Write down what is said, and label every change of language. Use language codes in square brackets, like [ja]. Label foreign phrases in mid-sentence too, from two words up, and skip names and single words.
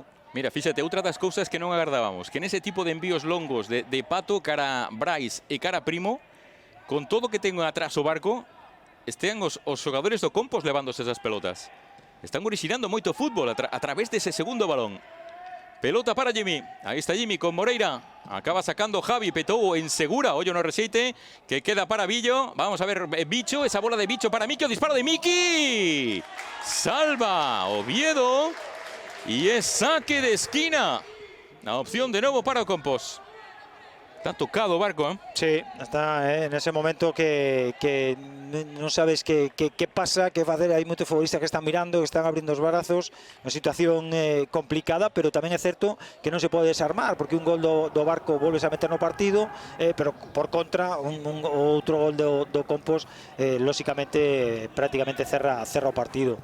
[gl] Mira, fíxate, outra das cousas que non agardábamos, que nese tipo de envíos longos de Pato cara Brais e cara Primo, con todo que ten atrás o Barco, estén os xogadores do Compos levándose esas pelotas. Están orixinando moito fútbol a través dese segundo balón. Pelota para Jimmy. Aí está Jimmy con Moreira. Acaba sacando Javi, petou en segura. Ollo no rexeite, que queda para Billo. Vamos a ver Bicho, esa bola de Bicho para Miki. O disparo de Miki. Salva Oviedo. [es] Y es saque de esquina. La opción de nuevo para Compos. [gl] Está tocado Barco, ¿eh? Sí, está en ese momento que non sabes que pasa, que facer. Hai moitos futbolistas que están mirando, que están abrindo os brazos. Unha situación complicada, pero tamén é certo que non se pode desarmar, porque un gol do Barco volves a meter no partido, pero por contra, outro gol do Compos, lóxicamente, prácticamente cerra o partido.